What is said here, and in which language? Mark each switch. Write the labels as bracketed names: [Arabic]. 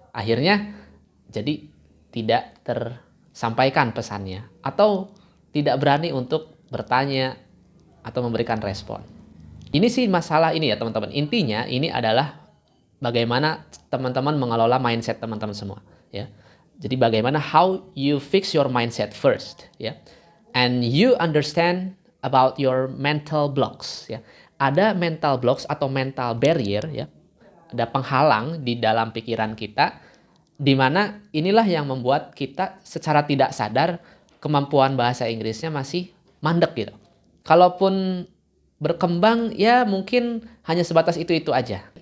[Indonesian] Akhirnya jadi tidak tersampaikan pesannya, atau tidak berani untuk bertanya atau memberikan respon. Ini sih masalah ini ya teman-teman. Intinya ini adalah bagaimana teman-teman mengelola mindset teman-teman semua ya. Jadi bagaimana [English] how you fix your mindset first ya. And you understand about your mental blocks ya. [Indonesian] Ada mental blocks atau mental barrier ya. Ada penghalang di dalam pikiran kita di mana inilah yang membuat kita secara tidak sadar kemampuan bahasa Inggrisnya masih mandek gitu. Kalaupun berkembang ya mungkin hanya sebatas itu-itu aja.